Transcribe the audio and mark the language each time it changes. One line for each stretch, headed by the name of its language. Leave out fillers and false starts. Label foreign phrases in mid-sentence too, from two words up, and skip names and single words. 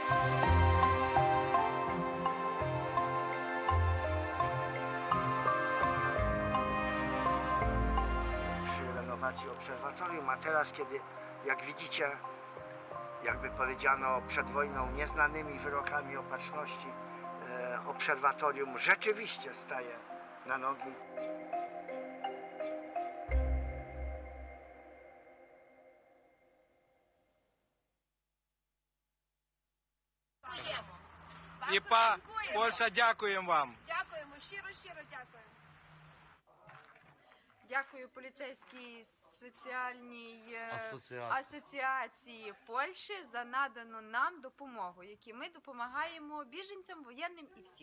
Polish: Przy renowacji obserwatorium, a teraz, kiedy, jak widzicie, jakby powiedziano przed wojną, nieznanymi wyrokami opatrzności, obserwatorium rzeczywiście staje na nogi.
Ukrainian: І Польща, дякуємо вам. Дякуємо, щиро дякуємо. Дякую поліцейській соціальній асоціації Польщі за надану нам допомогу, які ми допомагаємо біженцям, воєнним і всім.